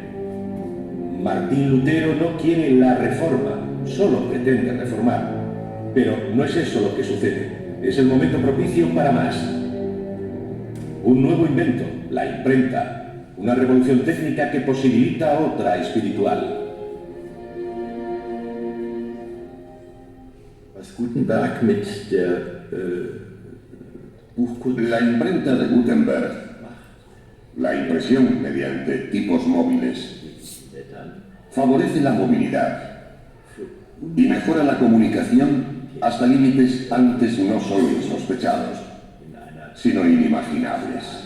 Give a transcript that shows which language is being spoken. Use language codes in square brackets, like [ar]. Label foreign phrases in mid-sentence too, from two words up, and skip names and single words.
[es] Martín Lutero no quiere la reforma, solo pretende reformar. Pero no es eso lo que sucede, es el momento propicio para más. Un nuevo invento, la imprenta, una revolución técnica que posibilita otra espiritual. [de] Gutenberg mit der Buchkunst. [es] La imprenta de Gutenberg, la impresión mediante tipos móviles, favorece la movilidad y mejora la comunicación hasta límites antes no solo insospechados, sino inimaginables.